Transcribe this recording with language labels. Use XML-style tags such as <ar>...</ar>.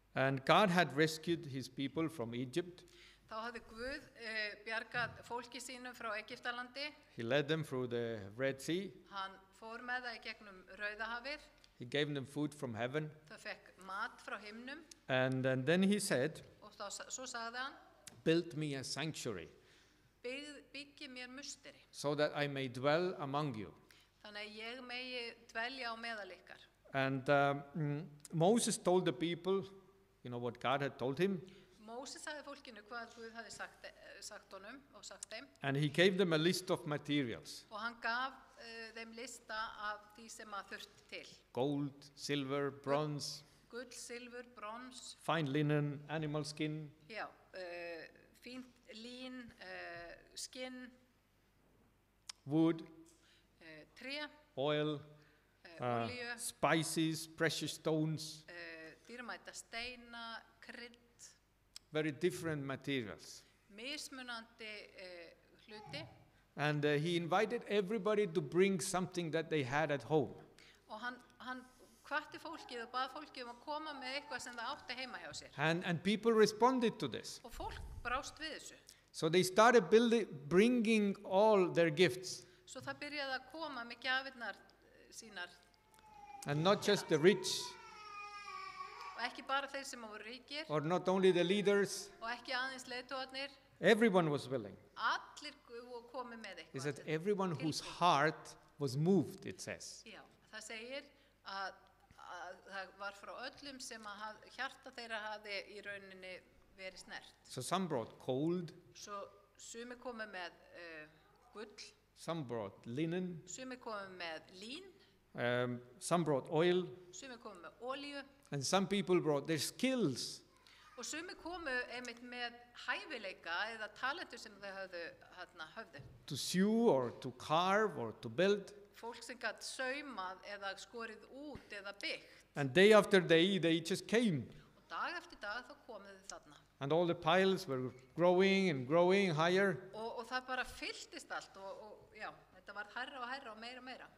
<en>And God had rescued his people from Egypt.</en> <is>Þá hafði Guð bjargað fólki sínum frá Egyptalandi.</is> <en>He led them through the Red Sea.</en> <is>Hann fór með það í gegnum Rauðahafið.</is> <en>He gave them food from heaven.</en> <is>Það fekk mat frá himnum</is> <en>And then he said,</en> <is>og svo sagði hann,</is> <en>build me a sanctuary</en> <is>byggi mér musteri.</is> <en>so that I may dwell among you.</en> <is>Þannig að ég megi dvelja á meðal ykkar.</is> <en>And Moses told the people, you know what God had told him.</en> <is>Móses sagði fólkinu hvað Guð hafði sagt honum og sagt þeim.</is> <en>And he gave them a list of materials.</en> <is>Og hann gaf þeim lista af því sem þurfti til.</is> <en>Gold, silver, bronze,</en> <is>Gull, silfur, brons,</is> <en>fine linen, animal skin,</en> <is>já, fínt lín, skinn,</is> <en>wood,</en> <is>tré,</is> <en>oil,</en> <is>olíu,</is> <en>spices, precious stones,</en> <is>dýrmæta steina, krydd,</is> <en>very different materials.</en> <is>mismunandi hluti.</is> <en>And he invited everybody to bring something that they had at home.</en> <is>Og hann hvatti fólkið og bað fólkið að koma með eitthvað sem það átti heima hjá sér.</is> <en>And people responded to this.</en> <is>Og fólk brást við þessu.</is> <en>So they started bringing all their gifts,</en> <is>Svo það byrjaði að koma með gjafirnar sínar</is> <en>and not just the rich,</en> <is>og ekki bara þeir sem voru ríkir</is> <en>or not only the leaders.</en> <is>og ekki aðeins leiðtogarnir.</is> <en>Everyone was willing.</en> <is>Allir komu með</is> <en>Is that</en> <is>eitthvað.</is> <en>everyone whose heart was moved, it says.</en> <is>Já, það segir að það var frá öllum sem að hjarta þeirra hafði í rauninni verið snert.</is> <en>So some brought gold,</en> <is>Svo sumi komu með gull,</is> <en>some brought linen,</en> <is>sumi komu með lín,</is> <en>some brought oil,</en> <is>sumi komu með olíu</is> <en>and some people brought their skills.</en> <is>og sumi komu einmitt með hæfileika eða talentur sem þau höfðu.</is> <en>To sew or to carve or to build.</en> <is>Fólk sem gætt saumað eða skorið út eða byggt.</is> <en>And day after day, they just came.</en> <is>Og dag eftir dag þá komu þau þarna.</is> <en>And all the piles were growing and growing higher.</en> <is>Og það bara fylltist allt og já, þetta var hærra og hærra og meira.</is>